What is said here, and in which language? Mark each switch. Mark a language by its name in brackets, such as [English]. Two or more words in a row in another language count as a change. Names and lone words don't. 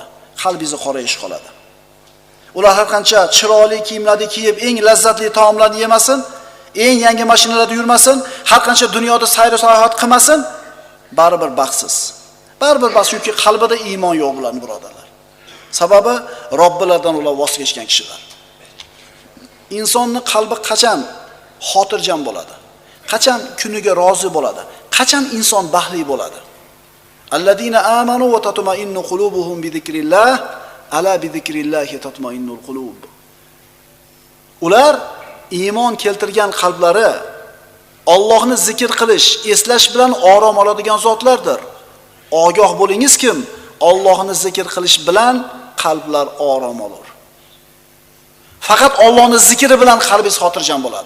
[Uzbek] Qalbingizni qorayish qoladi. Ular har qancha chiroyli kiyimlarni kiyib, eng lazzatli taomlarni yemasin, eng yangi mashinalarda yurmasin, har qancha dunyoda sayr sayohat qilmasin, baribir baxtsiz. Baribir bas, chunki qalbida iymon yo'q ularning, birodarlar. Sababi Robbilardan ular voz kechgan kishilar. Insonning qalbi qachon xotirjam bo'ladi? Qachon kuniga rozi bo'ladi? Qachon inson baxtli bo'ladi? [Arabic] الذين آمنوا وتطمئن قلوبهم بذكر الله ألا بذكر الله تطمئن القلوب. [Uzbek] Ular iymon keltirgan qalblari Allohni zikr qilish, eslash bilan orom oladigan zotlardir. Ogoh bo'lingiz kim? Allohni zikr qilish bilan qalblar orom olur. Faqat Allohni zikri bilan qalbingiz xotirjam bo'ladi.